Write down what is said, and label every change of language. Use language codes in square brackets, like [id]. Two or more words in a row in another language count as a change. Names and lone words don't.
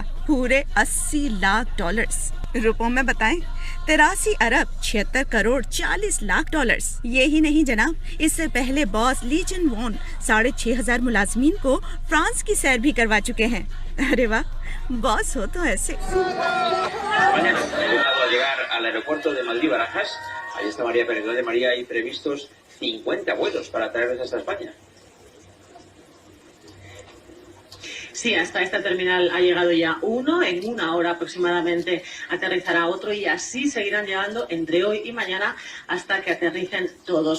[ur] پورے 80 لاکھ ڈالرز. روپوں میں بتائیں، 83 ارب 76 کروڑ 40 لاکھ ڈالرز. یہ ہی نہیں جناب، اس سے پہلے باس لی جن وون 6500 ملازمین کو فرانس کی سیر بھی کروا چکے ہیں. ارے واہ، باس ہو تو ایسے. [es] Mañana hemos llegar al aeropuerto de Madrid Barajas. Ahí está María Pérez. De María hay previstos 50 vuelos para traernos hasta España. Sí, hasta esta terminal ha llegado ya uno, en una hora aproximadamente aterrizará otro y así seguirán llegando entre hoy y mañana hasta que aterricen todos.